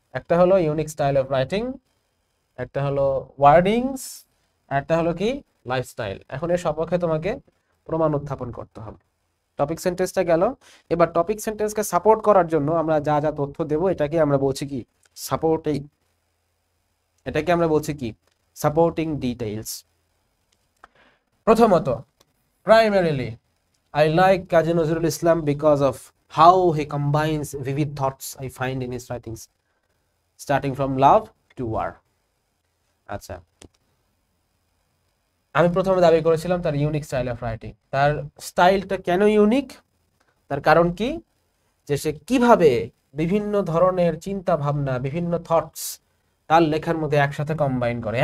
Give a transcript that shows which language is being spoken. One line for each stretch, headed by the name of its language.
Bangla: একটা হলো unique style of writing, একটা হলো ওয়ার্ডিংস, একটা হলো কি লাইফস্টাইল। এখন এর সপক্ষে তোমাকে প্রমাণ উত্থাপন করতে হবে। টপিক সেন্টেন্সটা গেল। এবার টপিক সেন্টেন্সকে সাপোর্ট করার জন্য আমরা যা যা তথ্য দেব এটাকে আমরা বলছি কি সাপোর্টিং, এটাকে আমরা বলছি কি সাপোর্টিং ডিটেইলস। প্রথমত,
English: primarily I like Kazi Nazrul Islam because of how he combines vivid thoughts I find in his writings, starting from love to war.
Bangla: আচ্ছা, আমি প্রথমে দাবি করেছিলাম তার ইউনিক স্টাইল অফ রাইটিং। তার স্টাইলটা কেন ইউনিক? তার কারণ কি, যে সে কিভাবে বিভিন্ন ধরনের চিন্তা ভাবনা, বিভিন্ন থটস তার লেখার মধ্যে একসাথে কম্বাইন করে।